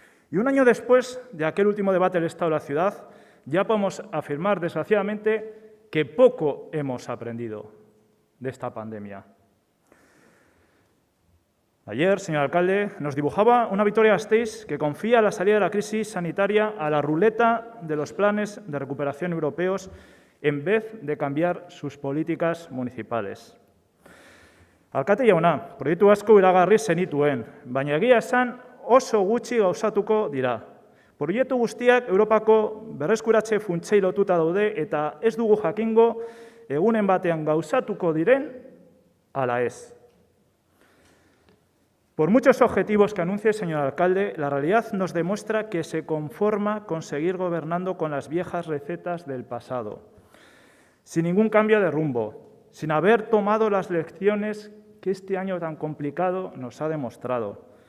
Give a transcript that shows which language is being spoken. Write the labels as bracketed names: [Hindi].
[Spanish] Y un año después de aquel último debate del Estado de la ciudad, ya podemos afirmar, desgraciadamente, que poco hemos aprendido de esta pandemia. Ayer, señor alcalde, nos dibujaba una Vitoria-Gasteiz que confía la salida de la crisis sanitaria a la ruleta de los planes de recuperación europeos en vez de cambiar sus políticas municipales. [Basque] Alkate jauna, proiektu asko iragarri zenituen, baina egia esan oso gutxi gauzatuko dira. Proiektu guztiak Europako berreskuratze funtsei lotuta daude eta ez dugu jakingo egunen batean gauzatuko diren ala ez. [Spanish] Por muchos objetivos que anuncie, señor alcalde, la realidad nos demuestra que se conforma con seguir gobernando con las viejas recetas del pasado, sin ningún cambio de rumbo, sin haber tomado las lecciones que este año tan complicado nos ha demostrado.